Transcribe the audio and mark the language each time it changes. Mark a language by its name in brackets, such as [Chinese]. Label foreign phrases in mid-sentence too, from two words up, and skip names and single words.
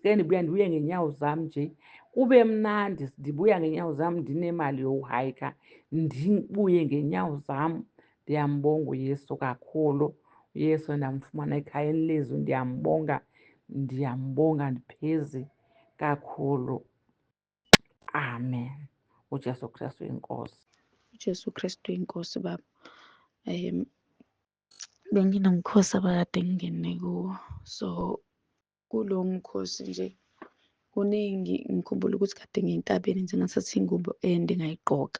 [Xhosa] Ke ndibuya ndibuye ngeenyawo zam nje kube mnandi. Ndibuya ngeenyawo zam ndinemali yokuhayikha, ndibuye ngeenyawo zam. Ndiyambonga uYesu kakhulu. uYesu ndamfumana ekhayeni lezwi, ndiyambonga, ndiyambonga ndiphezi kakhulu. Amen. [Zulu] uJesu Kristu inkosi. uJesu Kristu inkosi baba. Benginomkhosi abakade ngingene kuwo, so kulowo mkhosi nje kuningi. Ngikhumbula ukuthi kade ngiyentabeni nje ngathatha ingubo engayigqoka.